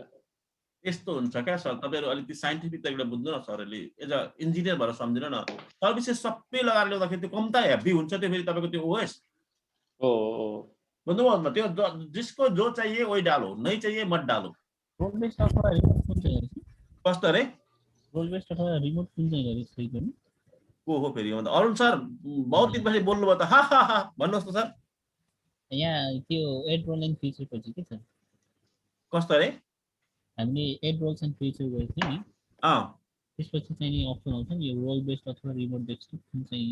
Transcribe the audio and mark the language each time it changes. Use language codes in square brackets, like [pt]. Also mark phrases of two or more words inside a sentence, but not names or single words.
[ne] यस्तो हुन्छ क्या सर तपाईँहरू अलिकति साइन्टिफिक तरिकाले बुझ्नु न सरहरूले [en] as a engineer [ne] भएर सम्झिनु न सर्भिसेस सबै लगाएर ल्याउँदाखेरि त्यो कम्ता हेभी हुन्छ त्यो फेरि तपाईँको त्यो ओएस हो बुझ्नुभयो त्यो [hi] जिसको जो चाहिए वही डालो नहीं चाहिए मत डालो [ne] कस्तो अरे को हो फेरि अरुण सर बहुत दिन पछि बोल्नुभयो त हा हा हा भन्नुहोस् त सर यहाँ त्यो [en] add role and feature [ne] पछि के छ कस्तो अरे हामीले [en] add roles and feature [ne] गरेको थियौँ नि त्यसपछि चाहिँ नि अप्सन आउँछ नि यो [en] role based [ne] अथवा [en] remote desktop [ne] चाहिँ